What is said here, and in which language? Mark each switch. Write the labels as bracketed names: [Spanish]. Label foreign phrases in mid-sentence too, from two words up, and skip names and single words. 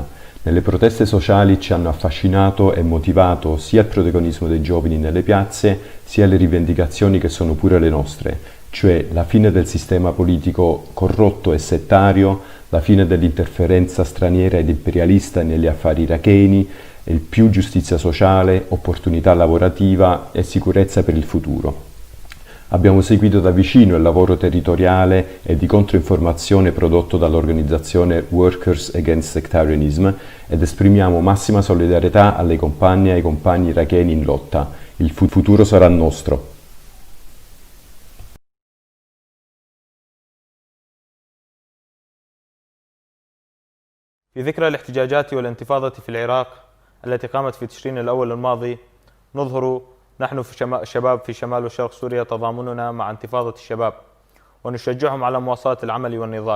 [Italian] Nelle proteste sociali ci hanno affascinato e motivato sia il protagonismo dei giovani nelle piazze, sia le rivendicazioni che sono pure le nostre, cioè la fine del sistema politico corrotto e settario, la fine dell'interferenza straniera ed imperialista negli affari iracheni, e più giustizia sociale, opportunità lavorativa e sicurezza per il futuro. Abbiamo seguito da vicino il lavoro territoriale e di controinformazione prodotto dall'organizzazione Workers Against Sectarianism ed esprimiamo massima solidarietà alle compagne e ai compagni iracheni in lotta. Il futuro sarà nostro. [Arabic] في ذكرى الاحتجاجات والانتفاضة في العراق التي قامت في تشرين الأول الماضي، نظهر نحن في الشباب في شمال وشرق سوريا تضامننا مع انتفاضة الشباب، ونشجعهم على مواصلة العمل والنضال.